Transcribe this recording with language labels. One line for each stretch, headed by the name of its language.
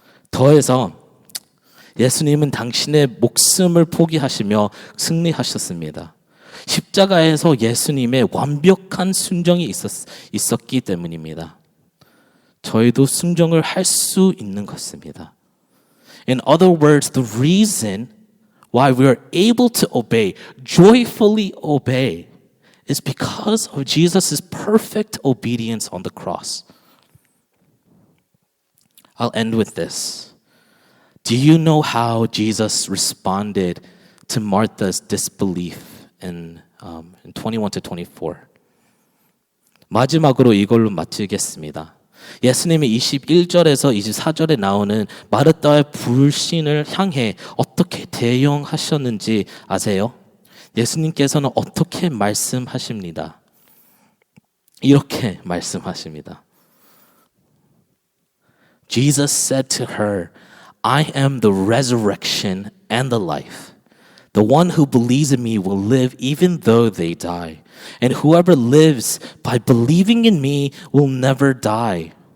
Korean: 더해서 예수님은 당신의 목숨을 포기하시며 승리하셨습니다. 십자가에서 예수님의 완벽한 순종이 있었기 때문입니다. 저희도 순종을 할 수 있는 것입니다.
English: In other words, the reason why we are able to obey, joyfully obey, is because of Jesus' perfect obedience on the cross. I'll end with this. Do you know how Jesus responded to Martha's disbelief in 21 to 24?
Korean: 마지막으로 이걸로 마치겠습니다. 예수님이 21절에서 24절에 나오는 마르다의 불신을 향해 어떻게 대응하셨는지 아세요? 예수님께서는 어떻게 말씀하십니다. 이렇게 말씀하십니다.
English: Jesus said to her, I am the resurrection and the life. The one who believes in me will live even though they die. And whoever lives by believing in me will never die.